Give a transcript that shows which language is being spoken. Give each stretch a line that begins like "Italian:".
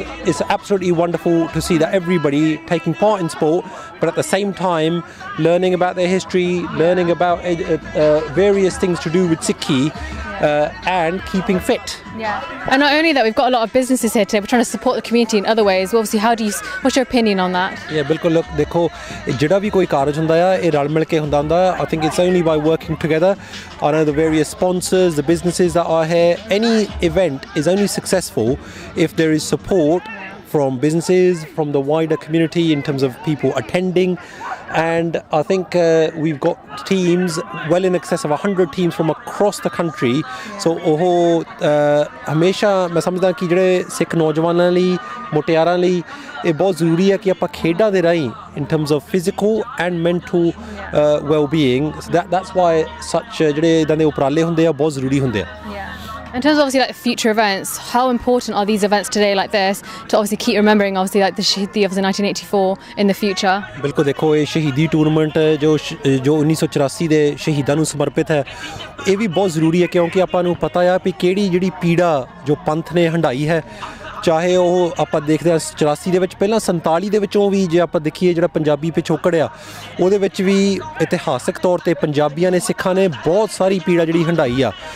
English: it's absolutely wonderful to see that everybody taking part in sport, but at the same time learning about their history, learning about various things to do with Sikhi, and keeping fit. And not only that, we've got a lot of businesses here today. We're trying to support the community in other ways. Well, obviously, what's your opinion on that?
Punjabi: ਬਿਲਕੁਲ ਦੇਖੋ ਜਿਹੜਾ ਵੀ ਕੋਈ ਕਾਰਜ ਹੁੰਦਾ ਆ ਇਹ ਰਲ ਮਿਲ ਕੇ ਹੁੰਦਾ
English: I think it's only by working together. I know the various sponsors, the businesses that are here. Any event is only successful if there is support from businesses, from the wider community in terms of people attending. And I think we've got teams, well in excess of 100 teams from across the country.
Punjabi: So ਹਮੇਸ਼ਾ ਮੈਂ ਸਮਝਦਾ ਕਿ ਜਿਹੜੇ ਸਿੱਖ ਨੌਜਵਾਨਾਂ ਲਈ ਮੁਟਿਆਰਾਂ ਲਈ ਇਹ ਬਹੁਤ ਜ਼ਰੂਰੀ ਹੈ ਕਿ ਆਪਾਂ ਖੇਡਾਂ ਦੇ ਰਾਹੀਂ
English: in terms of physical and mental well-being. So that's why such
Punjabi: ਜਿਹੜੇ ਇਦਾਂ ਦੇ ਉਪਰਾਲੇ ਹੁੰਦੇ ਆ ਬਹੁਤ ਜ਼ਰੂਰੀ ਹੁੰਦੇ ਆ.
English: In terms of obviously like future events, how important are these events today like this to obviously keep remembering obviously like the Shahidi of the 1984 in the future?
Punjabi: ਬਿਲਕੁਲ ਦੇਖੋ ਇਹ ਸ਼ਹੀਦੀ ਟੂਰਨਾਮੈਂਟ ਜੋ 1984 ਦੇ ਸ਼ਹੀਦਾਂ ਨੂੰ ਸਮਰਪਿਤ ਹੈ ਇਹ ਵੀ ਬਹੁਤ ਜ਼ਰੂਰੀ ਹੈ ਕਿਉਂਕਿ ਆਪਾਂ ਨੂੰ ਪਤਾ ਆ ਵੀ ਕਿਹੜੀ ਜਿਹੜੀ ਪੀੜਾ ਜੋ ਪੰਥ ਨੇ ਹੰਢਾਈ ਹੈ ਚਾਹੇ ਉਹ ਆਪਾਂ ਦੇਖਦੇ ਹਾਂ 84 ਦੇ ਵਿੱਚ ਪਹਿਲਾਂ 47 ਦੇ ਵਿੱਚੋਂ ਵੀ ਜੇ ਆਪਾਂ ਦੇਖੀਏ ਜਿਹੜਾ ਪੰਜਾਬੀ ਪਿਛੋਕੜ ਆ ਉਹਦੇ ਵਿੱਚ ਵੀ ਇਤਿਹਾਸਕ ਤੌਰ ਤੇ ਪੰਜਾਬੀਆਂ ਨੇ ਸਿੱਖਾਂ ਨੇ ਬਹੁਤ ਸਾਰੀ ਪੀੜਾ ਜਿਹੜੀ ਹੰਢਾਈ ਆ